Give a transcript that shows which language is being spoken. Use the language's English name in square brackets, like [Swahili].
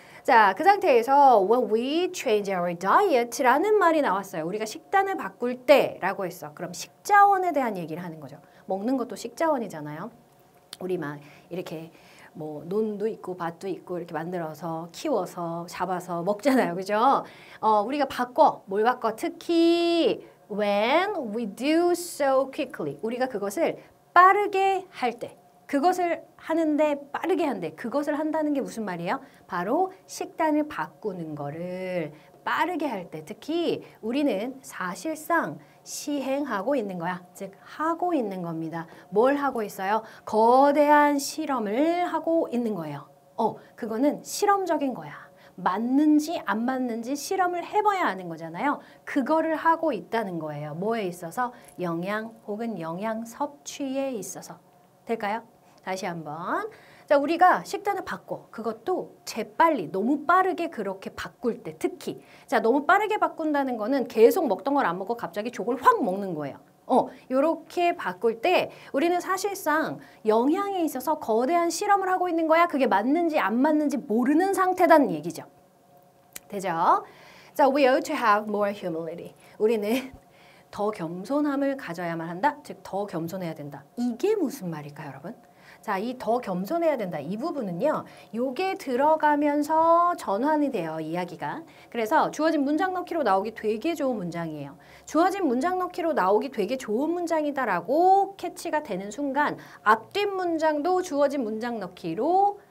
[Korean] 자, 그 상태에서 [English] when we change our diet [Korean] 라는 말이 나왔어요. 우리가 식단을 바꿀 때라고 했어. 그럼 식자원에 대한 얘기를 하는 거죠. 먹는 것도 식자원이잖아요. 우리 막 이렇게 뭐 논도 있고 밭도 있고 이렇게 만들어서 키워서 잡아서 먹잖아요. 그죠? 우리가 뭘 바꿔? 특히 [English] when we do so quickly. [Korean] 우리가 그것을 빠르게 할 때. 그것을 하는데 빠르게 한대. 그것을 한다는 게 무슨 말이에요? 바로 식단을 바꾸는 거를 빠르게 할 때 특히 우리는 사실상 시행하고 있는 거야. 즉 하고 있는 겁니다. 뭘 하고 있어요? 거대한 실험을 하고 있는 거예요. 그거는 실험적인 거야. 맞는지 안 맞는지 실험을 해봐야 아는 거잖아요. 그거를 하고 있다는 거예요. 뭐에 있어서? 영양 혹은 영양 섭취에 있어서. 될까요? 다시 한번. 자, 우리가 식단을 바꿔. 그것도 재빨리, 너무 빠르게 그렇게 바꿀 때 특히. 자, 너무 빠르게 바꾼다는 거는 계속 먹던 걸 안 먹고 갑자기 족을 확 먹는 거예요. 요렇게 바꿀 때 우리는 사실상 영양에 있어서 거대한 실험을 하고 있는 거야. 그게 맞는지 안 맞는지 모르는 상태다는 얘기죠. 되죠? [English] 자, we ought to have more humility. [Korean] 우리는 더 겸손함을 가져야만 한다. 즉, 더 겸손해야 된다. 이게 무슨 말일까요, 여러분? 자, 이 더 겸손해야 된다. 이 부분은요. 요게 들어가면서 전환이 돼요. 이야기가. 그래서 주어진 문장 넣기로 나오기 되게 좋은 문장이에요. 주어진 문장 넣기로 나오기 되게 좋은 문장이다라고 캐치가 되는 순간 앞뒷 문장도 주어진 문장 넣기로